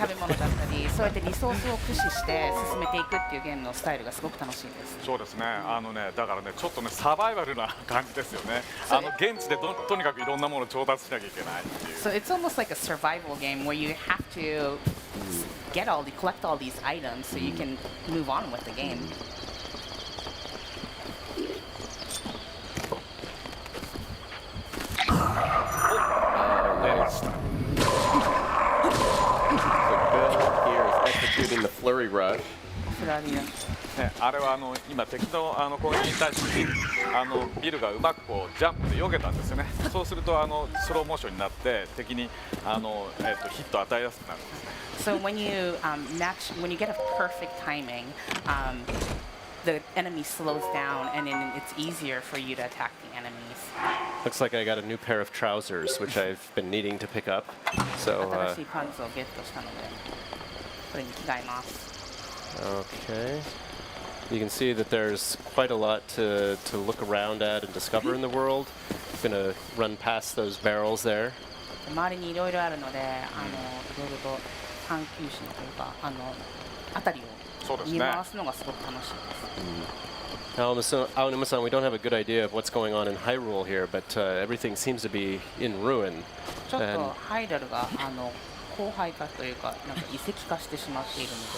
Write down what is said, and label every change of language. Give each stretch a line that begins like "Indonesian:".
Japanese: 食べ物だったりそうやってリソースを駆使して進めていくっていうゲームのスタイルがすごく楽しいです。そうですねだからねちょっとねサバイバルな感じですよね現地でとにかくいろんなものを調達しなきゃいけないっていう
English: So it's almost like a survival game where you have to collect all these items so you can move on with the game. So Bill here is executing the flurry rush.
Japanese: フラリアね、あれは今敵の攻撃に対してビルがうまくこうジャンプで避けたんですよねそうするとスローモーションになって敵にヒットを与えやすくなるんですね
English: So when you get a perfect timing, the enemy slows down and then it's easier for you to attack the enemies. Looks like I got a new pair of trousers, which I've been needing to pick up. So,
Japanese: 新しいパンツをゲットしたので、これに着替えます。
English: okay. You can see that there's quite a lot to look around at and discover in the world. I'm going to run past those barrels there.
Japanese: 周りにいろいろあるので、いろいろと探求心というか、辺りを見回すのがすごく楽しいです。
English: Aonuma-san, we don't have a good idea of what's going on in Hyrule here, but everything seems to be in ruin.
Japanese: ちょっとハイドルが荒廃化というか、なんか遺跡化してしまっているので。